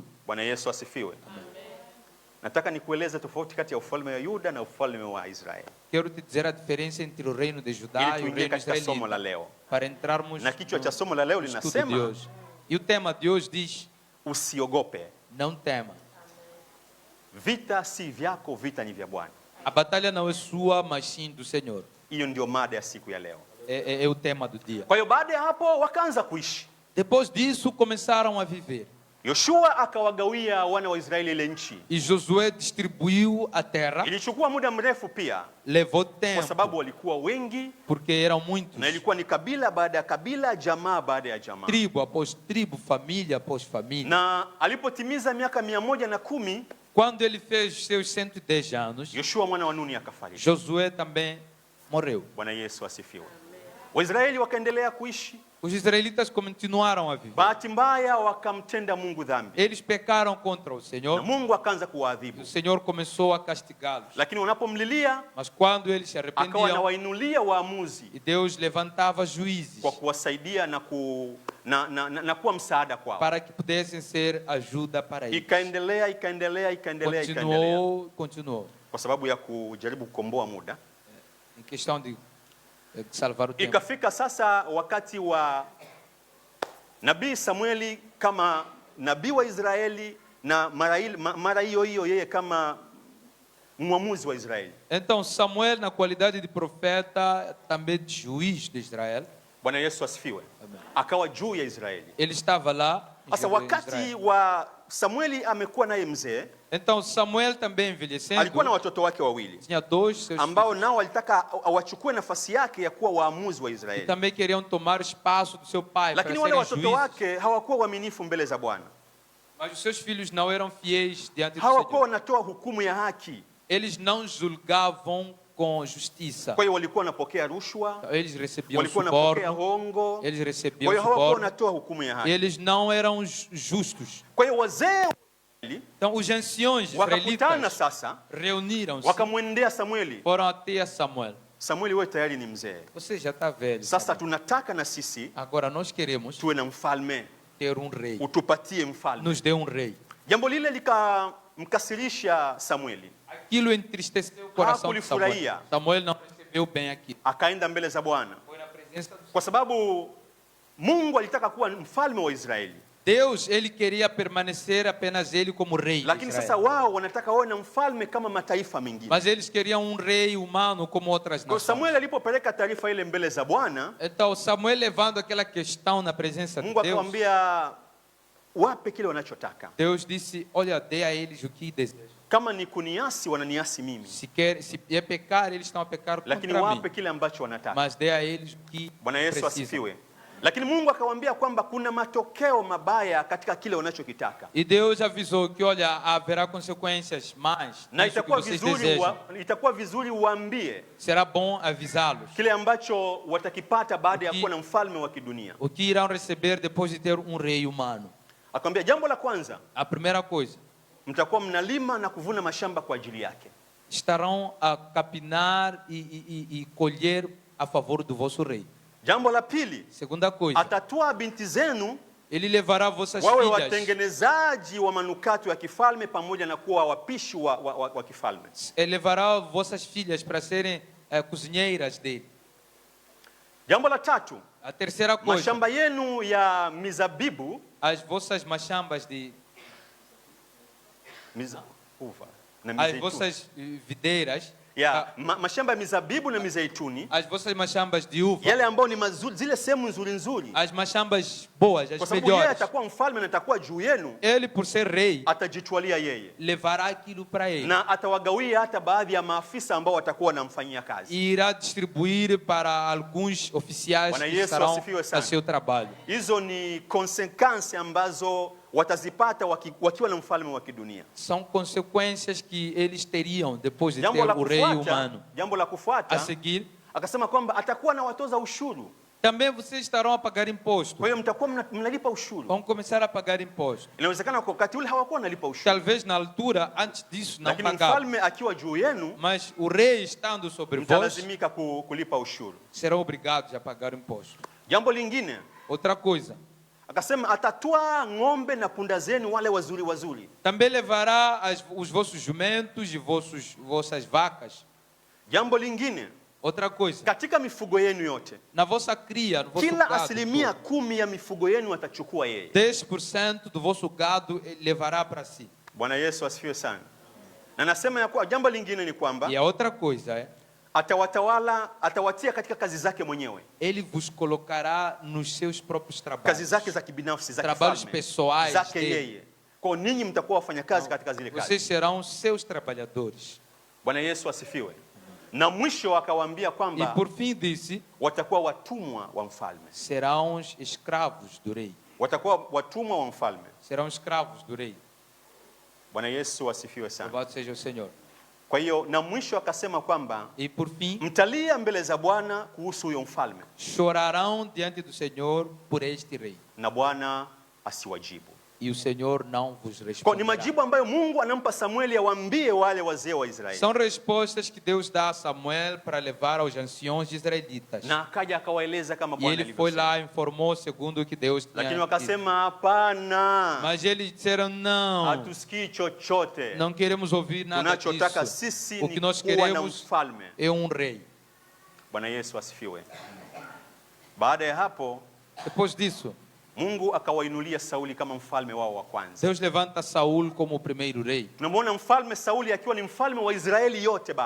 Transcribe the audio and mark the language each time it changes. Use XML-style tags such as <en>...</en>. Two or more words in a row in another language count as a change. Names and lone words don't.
<sw>Bwana Yesu asifiwe. Nataka nikueleze tofauti kati ya ufalme wa Yuda na ufalme wa Israeli,</sw> <pt>Quero te dizer a diferença entre o reino de Judá</pt> <sw>ili</sw> <pt>e o</pt> <sw>tuingie</sw> <pt>reino</pt> <sw>katika somo la</sw> <pt>israelita,</pt> <sw>leo.</sw> <pt>para entrarmos</pt> <sw>Na kichwa cha somo la leo</sw> <pt>no estudo de</pt> <sw>linasema</sw> <pt>hoje. E o tema de hoje diz:</pt> <sw>usiogope.</sw> <pt>não tema.</pt> <sw>Vita si vyako, vita ni vya Bwana.</sw> <pt>A batalha não é sua, mas sim do Senhor.</pt> <sw>Hiyo ndio mada ya siku ya leo.</sw> <pt>É o tema do dia.</pt> <sw>Kwa hiyo baada ya hapo wakaanza kuishi.</sw> <pt>Depois disso, começaram a viver.</pt> <sw>Yoshua akawagawia wana wa Israeli ile nchi.</sw> <pt>E Josué distribuiu a terra.</pt> <sw>Ilichukua muda mrefu pia</sw> <pt>Levou</pt> <sw>kwa</sw> <pt>tempo,</pt> <sw>sababu walikuwa wengi</sw> <pt>porque eram muitos.</pt> <sw>na ilikuwa ni kabila baada ya kabila, jamaa baada ya jamaa.</sw> <pt>Tribo após tribo, família após família.</pt> <sw>Na alipotimiza miaka 110,</sw> <pt>Quando ele fez seus 110 anos,</pt> <sw>Yoshua mwana wa Nuni akafariki.</sw> <pt>Josué também morreu.</pt> <sw>Bwana Yesu asifiwe. Waisraeli wakaendelea kuishi.</sw> <pt>Os israelitas continuaram a viver.</pt> <sw>Bahati mbaya wakamtenda Mungu dhambi.</sw> <pt>Eles pecaram contra o</pt> <sw>Na</sw> <pt>Senhor</pt> <sw>Mungu akaanza</sw> <pt>e</pt> <sw>kuwaadhibu.</sw> <pt>o Senhor começou a castigá-los.</pt> <sw>Lakini wanapomlilia</sw> <pt>Mas quando eles se</pt> <sw>akawa</sw> <pt>arrependiam,</pt> <sw>anawainulia waamuzi</sw> <pt>e Deus levantava juízes</pt> <sw>kwa kuwasaidia na kuwa msaada kwao.</sw> <pt>para que pudessem ser ajuda para eles.</pt> <sw>Ikaendelea.</sw> <pt>Continuou.</pt> <sw>Kwa sababu ya kujaribu kukomboa muda.</sw> <pt>Em questão de salvar o tempo.</pt> <sw>Ikafika sasa wakati wa Nabii Samueli kama nabii wa Israeli na mara hiyo yeye kama mwamuzi wa Israeli.</sw> <pt>Então Samuel, na qualidade de profeta, também de juiz de Israel,</pt> <sw>Bwana Yesu asifiwe. Akawa juu ya Israeli.</sw> <pt>ele estava lá em</pt> <sw>Sasa wakati</sw> <pt>Israel.</pt> <sw>wa Samueli amekuwa naye mzee,</sw> <pt>Então Samuel também envelhecendo,</pt> <sw>alikuwa na watoto wake wawili</sw> <pt>tinha dois seus</pt> <sw>ambao</sw> <pt>filhos,</pt> <sw>nao walitaka awachukue nafasi yake ya kuwa waamuzi wa</sw> <pt>que</pt> <sw>Israeli.</sw> <pt>também queriam tomar o espaço do seu pai para</pt> <sw>Lakini wale</sw> <pt>serem</pt> <sw>watoto</sw> <pt>juízes.</pt> <sw>wake hawakuwa waaminifu mbele za Bwana.</sw> <pt>Mas os seus filhos não eram fiéis diante do</pt> <sw>Hawakuwa</sw> <pt>Senhor.</pt> <sw>wanatoa hukumu ya haki.</sw> <pt>Eles não julgavam com justiça.</pt> <sw>Kwa hiyo walikuwa wanapokea rushwa,</sw> <pt>Eles recebiam</pt> <sw>walikuwa wanapokea</sw> <pt>suborno,</pt> <sw>hongo.</sw> <pt>eles</pt> <sw>Kwa</sw> <pt>recebiam</pt> <sw>hiyo hawakuwa</sw> <pt>suborno,</pt> <sw>wanatoa hukumu ya haki.</sw> <pt>eles não eram justos.</pt> <sw>Kwa hiyo wazee wa Israeli</sw> <pt>Então os anciões</pt> <sw>wakakutana</sw> <pt>israelitas</pt> <sw>sasa,</sw> <pt>reuniram-se,</pt> <sw>wakamwendea Samueli.</sw> <pt>foram até a Samuel.</pt> <sw>Samueli, wewe tayari ni mzee,</sw> <pt>Você já está velho.</pt> <sw>sasa</sw> <pt>Samuel.</pt> <sw>tunataka na sisi</sw> <pt>Agora nós queremos</pt> <sw>tuwe na mfalme,</sw> <pt>ter um rei.</pt> <sw>utupatie mfalme.</sw> <pt>Nos dê um rei.</pt> <sw>Jambo lile likamkasirisha Samueli,</sw> <pt>Aquilo entristeceu o coração de Samuel.</pt> <sw>Hakulifurahia.</sw> <pt>Samuel não recebeu bem aquilo.</pt> <sw>akaenda mbele za Bwana</sw> <pt>Foi na presença do</pt> <sw>kwa sababu Mungu alitaka kuwa mfalme wa Israeli.</sw> <pt>Deus, ele queria permanecer apenas ele como rei de</pt> <sw>Lakini</sw> <pt>Israel.</pt> <sw>sasa wao wanataka wawe na mfalme kama mataifa mengine.</sw> <pt>Mas eles queriam um rei humano como outras</pt> <sw>Kwa</sw> <pt>nações.</pt> <sw>Samuel alipopeleka taarifa ile mbele za Bwana,</sw> <pt>Então Samuel levando aquela questão na presença de</pt> <sw>Mungu</sw> <pt>Deus,</pt> <sw>akamwambia wape kile wanachotaka.</sw> <pt>Deus disse, olha, dê a eles o que desejam.</pt> <sw>Kama ni kuniasi wananiasi mimi,</sw> <pt>Se é pecar, eles estão a pecar</pt> <sw>lakini</sw> <pt>contra</pt> <sw>wape</sw> <pt>mim.</pt> <sw>kile ambacho wanataka.</sw> <pt>Mas dê a eles o que</pt> <sw>Bwana Yesu</sw> <pt>precisam.</pt> <sw>asifiwe. Lakini Mungu akamwambia kwamba kuna matokeo mabaya katika kile unachokitaka.</sw> <pt>E Deus avisou que, olha, haverá consequências más</pt> <sw>Na</sw> <pt>nisso que vocês desejam.</pt> <sw>itakuwa vizuri uambie</sw> <pt>Será bom avisá-los</pt> <sw>kile ambacho watakipata baada ya Uki- kuwa na mfalme wa kidunia.</sw> <pt>o que irão receber depois de ter um rei humano.</pt> <sw>Akamwambia jambo la kwanza,</sw> <pt>A primeira coisa,</pt> <sw>mtakuwa mnalima na kuvuna mashamba kwa ajili yake.</sw> <pt>estarão a capinar e colher a favor do vosso rei.</pt> <sw>Jambo la pili,</sw> <pt>Segunda coisa,</pt> <sw>atatoa binti zenu</sw> <pt>ele levará vossas</pt> <sw>wawe</sw> <pt>filhas,</pt> <sw>watengenezaji wa manukato ya kifalme pamoja na kuwa wapishi wa kifalme.</sw> <pt>ele levará vossas filhas para serem cozinheiras dele.</pt> <sw>Jambo la tatu,</sw> <pt>A terceira coisa,</pt> <sw>mashamba yenu ya mizabibu</sw> <pt>as vossas machambas uva na as</pt> <sw>mizeituni.</sw> <pt>vossas videiras,</pt> <sw>Mashamba ya mizabibu na mizeituni,</sw> <pt>as vossas machambas de uva,</pt> <sw>yale ambao ni mazuri, zile sehemu nzuri nzuri,</sw> <pt>as machambas boas,</pt> <sw>kwa</sw> <pt>as</pt> <sw>sababu yeye</sw> <pt>melhores.</pt> <sw>atakuwa mfalme na atakuwa juu yenu,</sw> <pt>Ele, por ser rei,</pt> <sw>atajitwalia yeye</sw> <pt>levará aquilo para ele</pt> <sw>na atawagawia hata baadhi ya maafisa ambao watakuwa wanamfanyia</sw> <pt>e</pt> <sw>kazi.</sw> <pt>irá distribuir para alguns oficiais</pt> <sw>Bwana</sw> <pt>que</pt> <sw>Yesu</sw> <pt>estarão</pt> <sw>asifiwe</sw> <pt>a</pt> <sw>sana.</sw> <pt>seu trabalho.</pt> <sw>Hizo ni consequence ambazo watazipata wakiwa na mfalme wa kidunia.</sw> <pt>São consequências que eles teriam depois de ter</pt> <sw>Jambo la</sw> <pt>o rei</pt> <sw>kufuata,</sw> <pt>humano.</pt> <sw>jambo la</sw> <pt>A</pt> <sw>kufuata,</sw> <pt>seguir,</pt> <sw>akasema kwamba atakuwa na watoza ushuru.</sw> <pt>também vocês estarão a pagar imposto.</pt> <sw>Kwa hiyo mtakuwa mnalipa ushuru.</sw> <pt>Vão começar a pagar imposto.</pt> <sw>Inawezekana kwa wakati ule hawakuwa wanalipa ushuru,</sw> <pt>Talvez na altura, antes disso, não</pt> <sw>lakini</sw> <pt>pagavam.</pt> <sw>mfalme akiwa juu yenu</sw> <pt>Mas o rei estando sobre vós,</pt> <sw>mtalazimika kulipa ushuru.</sw> <pt>serão obrigados a pagar imposto.</pt> <sw>Jambo lingine,</sw> <pt>Outra coisa,</pt> <sw>akasema atatoa ng'ombe na punda zenu wale wazuri wazuri.</sw> <pt>também levará os vossos jumentos e vossas vacas.</pt> <sw>Jambo lingine,</sw> <pt>Outra coisa,</pt> <sw>katika mifugo yenu yote,</sw> <pt>na vossa cria, no vosso</pt> <sw>kila</sw> <pt>gado,</pt> <sw>asilimia 10 ya mifugo yenu atachukua yeye.</sw> <pt>10% do vosso gado ele levará para si.</pt> <sw>Bwana Yesu asifiwe sana. Na nasema ya kuwa jambo lingine ni kwamba</sw> <pt>E a outra coisa é,</pt> <sw>atawatawala, atawatia katika kazi zake mwenyewe,</sw> <pt>ele vos colocará nos seus próprios</pt> <sw>kazi</sw> <pt>trabalhos.</pt> <sw>zake za kibinafsi za</sw> <pt>Trabalhos</pt> <sw>kifalme</sw> <pt>pessoais</pt> <sw>zake</sw> <pt>dele.</pt> <sw>yeye. Kwa hiyo ninyi mtakuwa wafanyakazi katika zile</sw> <pt>Vocês</pt> <sw>kazi.</sw> <pt>serão seus trabalhadores.</pt> <sw>Bwana Yesu asifiwe. Na mwisho akawaambia</sw> <pt>E</pt> <sw>kwamba</sw> <pt>por fim disse,</pt> <sw>watakuwa watumwa wa mfalme,</sw> <pt>serão os escravos do rei.</pt> <sw>watakuwa watumwa wa mfalme.</sw> <pt>Serão escravos do rei.</pt> <sw>Bwana Yesu asifiwe sana.</sw> <pt>Louvado seja o Senhor.</pt> <sw>Kwa hiyo na mwisho akasema kwamba</sw> <pt>E por fim,</pt> <sw>mtalia mbele za Bwana kuhusu huyo mfalme</sw> <pt>chorarão diante do Senhor por este rei.</pt> <sw>na Bwana asiwajibu.</sw> <pt>E o Senhor não vos</pt> <sw>Kwa ni</sw> <pt>responderá.</pt> <sw>majibu ambayo Mungu anampa Samueli awaambie wale wazee wa Israeli.</sw> <pt>São respostas que Deus dá a Samuel para levar aos anciões israelitas.</pt> <sw>Na akaja akawaeleza kama</sw> <pt>E</pt> <sw>Bwana</sw> <pt>ele foi</pt> <sw>alivyosema.</sw> <pt>lá e informou segundo o que Deus tinha</pt> <sw>Lakini</sw> <pt>dito.</pt> <sw>wakasema hapana,</sw> <pt>Mas eles disseram, não,</pt> <sw>hatusikii chochote.</sw> <pt>não queremos ouvir nada</pt> <sw>Tunachotaka</sw> <pt>disso.</pt> <sw>sisi</sw> <pt>O que</pt> <sw>ni</sw> <pt>nós</pt> <sw>kuwa na</sw> <pt>queremos</pt> <sw>mfalme.</sw> <pt>é um rei.</pt> <sw>Bwana Yesu asifiwe. Baada ya hapo</sw> <pt>Depois disso,</pt> <sw>Mungu akawainulia Sauli kama mfalme wao wa kwanza.</sw> <pt>Deus levanta Saul como o primeiro rei.</pt> <sw>Tunamwona mfalme Sauli akiwa ni mfalme wa Israeli yote bado.</sw>